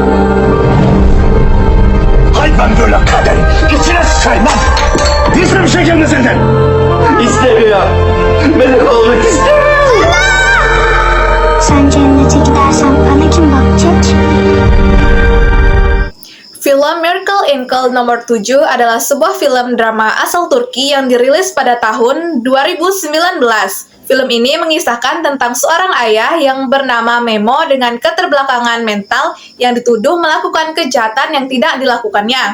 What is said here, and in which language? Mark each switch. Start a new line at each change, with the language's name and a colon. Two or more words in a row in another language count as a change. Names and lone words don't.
Turkish: Hay ben böyle kaderin içine sıçayım lan. Hiçbir şey gelmez senden. İstemiyor. Melek olmak istemiyor. Sen cennete gidersen bana kim bakacak?
Indonesian: Film Miracle in Cell nomor 7 adalah sebuah film drama asal Turki yang dirilis pada tahun 2019. Film ini mengisahkan tentang seorang ayah yang bernama Memo dengan keterbelakangan mental yang dituduh melakukan kejahatan yang tidak dilakukannya.